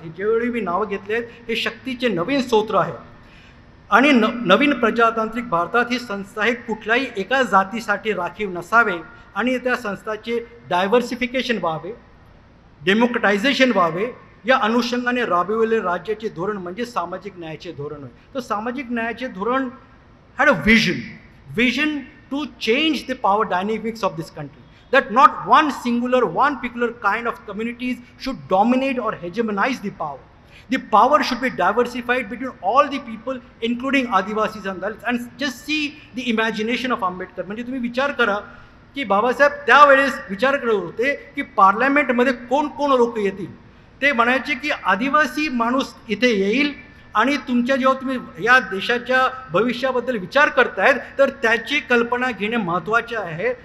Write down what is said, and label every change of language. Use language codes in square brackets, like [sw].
[mr] हे जेवढी मी नावं घेतले आहेत हे शक्तीचे नवीन स्रोत आहेत. आणि नवीन प्रजातांत्रिक भारतात ही संस्था हे कुठल्याही एका जातीसाठी राखीव नसावे आणि त्या संस्थाचे डायव्हर्सिफिकेशन व्हावे, डेमोक्रेटायझेशन व्हावे, या अनुषंगाने राबविलेले राज्याचे धोरण म्हणजे सामाजिक न्यायाचे धोरण होय. तर सामाजिक न्यायाचे धोरण [en] Had a vision to change the power dynamics of this country, that not one particular kind of communities should dominate or hegemonize the power. The power should be diversified between all the people, including Adivasis and Dalits. And just see the imagination of Ambedkar. [mr] म्हणजे तुम्ही विचार करा की बाबासाहेब त्यावेळेस विचार करत होते की पार्लमेंटमध्ये कोण कोण लोक येतील. ते म्हणायचे की आदिवासी माणूस इथे येईल आणि तुमच्या जेव्हा तुम्ही या देशाच्या भविष्याबद्दल विचार करतायत तर त्याची कल्पना घेणे महत्त्वाचे आहे.